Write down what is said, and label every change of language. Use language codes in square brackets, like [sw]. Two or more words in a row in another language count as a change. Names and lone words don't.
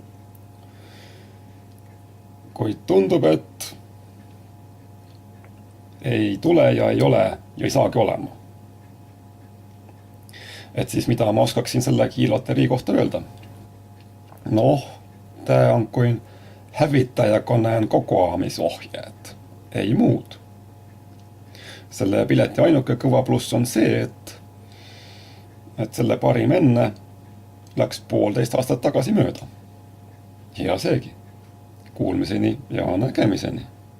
[et] Kuid tundub, et ei tule ja ei ole ja ei saagi olema. Et siis mida ma oskaksin selle kiirloterii kohta öelda? Noh, [fi] tää on kuin hävittäjäkoneen kokoamisohjeet, [et] ei muud. Selle pileti ainuke kõva pluss on see, et selle parim enne läks 1,5 aastat tagasi mööda. Ja seegi. Kuulmiseni ja nägemiseni.